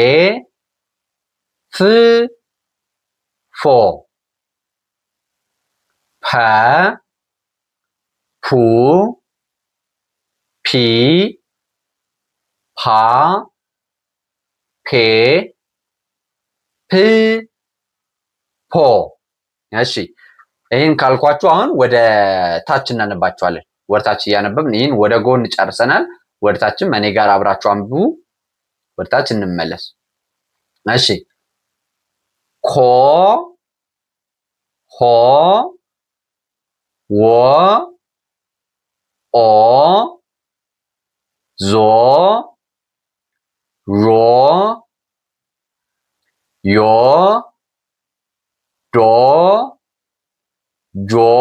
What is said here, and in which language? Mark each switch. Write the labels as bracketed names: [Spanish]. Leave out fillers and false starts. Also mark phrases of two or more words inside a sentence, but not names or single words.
[Amharic] ፍ ፎ ፐ ፑ ፒ ፓ ፔ ፕ ፖ። እሺ ይህን ካልኳችሁ አሁን ወደ ታች እናነባቸዋለን። ወደ ታች እያነበብን ይህን ወደ ጎን ጨርሰናል። ወደ ታችም እኔ ጋር አብራችሁ አንብቡ። ወደ ታች እንመለስ። እሺ ኮ ሆ ወ ኦ ዞ ሮ ዮ ዶ ጆ